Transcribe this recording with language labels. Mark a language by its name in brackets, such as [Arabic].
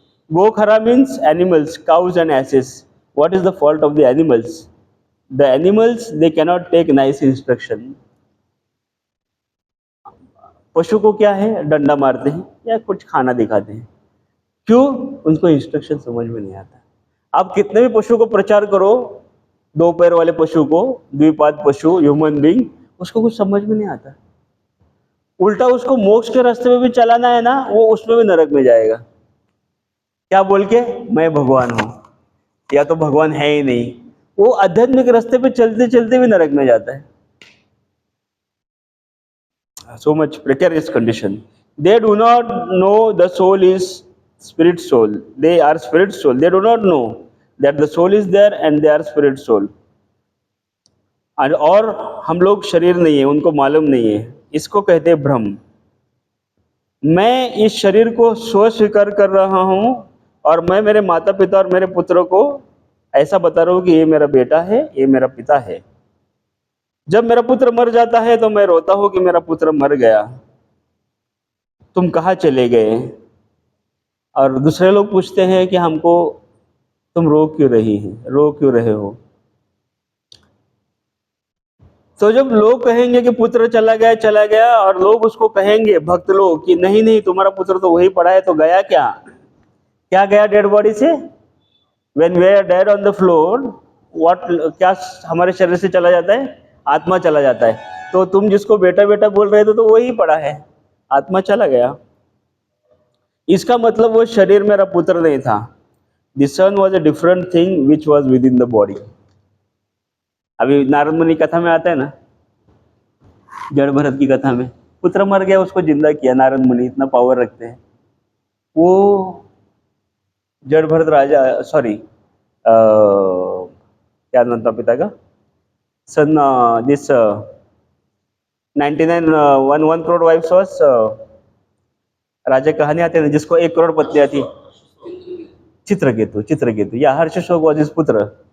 [English] Gokhara means animals, cows and asses. What is the fault of the animals? The animals, they cannot take nice instruction. [Hindi] पशु को क्या है, डंडा मारते हैं या कुछ खाना दिखाते हैं. क्यों? उनको इंस्ट्रक्शन समझ में नहीं आता. आप कितने भी पशु को प्रचार करो, दो पैर वाले पशु को, द्विपाद पशु, ह्यूमन बीइंग, उसको कुछ समझ में नहीं आता. उल्टा उसको मोक्ष के रास्ते में भी चलाना है ना, वो उसमें भी नरक में जाएगा. क्या बोल के? मैं भगवान हूं, या तो भगवान है ही नहीं. वो आध्यात्मिक रास्ते पे चलते चलते भी नरक में जाता है. [English] So much precarious condition. They do not know the soul is spirit soul. They are spirit soul. They do not know that the soul is there and they are spirit soul. [Hindi] और हम लोग शरीर नहीं है, उनको मालूम नहीं है. इसको कहते हैं भ्रम. मैं इस शरीर को स्व स्वीकार कर रहा हूं और मैं मेरे माता पिता और मेरे पुत्र को ऐसा बता रहा हूं कि ये मेरा बेटा है, ये मेरा पिता है. जब मेरा पुत्र मर जाता है तो मैं रोता हूं कि मेरा पुत्र मर गया, तुम कहाँ चले गए. और दूसरे लोग पूछते हैं कि हमको तुम रो क्यों रहे हो. तो जब लोग कहेंगे कि पुत्र चला गया और लोग उसको कहेंगे, भक्त लोग, कि नहीं तुम्हारा पुत्र तो वही पड़ा है, तो गया क्या गया डेड बॉडी से? [English] When we are dead on the floor, [Hindi] क्या हमारे शरीर से चला जाता है? आत्मा चला जाता है. तो तुम जिसको बेटा बेटा बोल रहे थे तो वही पड़ा है, आत्मा चला गया. इसका मतलब वो शरीर मेरा पुत्र नहीं था. [English] The son was a different thing which was within the body. [Hindi] अभी नारद मुनि कथा में आता है ना, जड़ भरत की कथा में, पुत्र मर गया, उसको जिंदा किया. नारद मुनि इतना पावर रखते हैं. वो जड़ भरत राजा, सॉरी क्या नाम था पिता का, सन दिस 99 1 करोड़ वाइफ्स वाज, राजा कहानी आते हैं जिसको 1 करोड़ पत्नियां थी. चित्रकेतु या हर्षशोक वाज इस पुत्र.